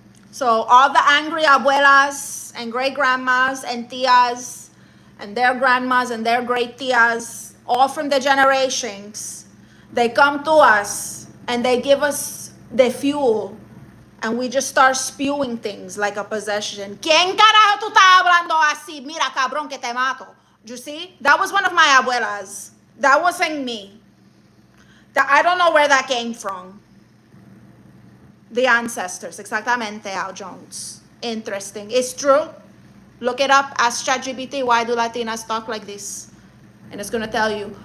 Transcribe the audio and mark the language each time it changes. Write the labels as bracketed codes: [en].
[en] So all the angry abuelas and great grandmas and tias and their grandmas and their great tias, all from the generations, they come to us and they give us the fuel and we just start spewing things like a possession. [es] ¿Quién carajo tú estás hablando así? Mira, cabrón, que te mato. [en] You see? That was one of my abuelas. That wasn't me. I don't know where that came from. The ancestors, [es] exactamente, [en] Al Jones. Interesting. It's true. Look it up. Ask ChatGPT, why do Latinas talk like this? And it's going to tell you.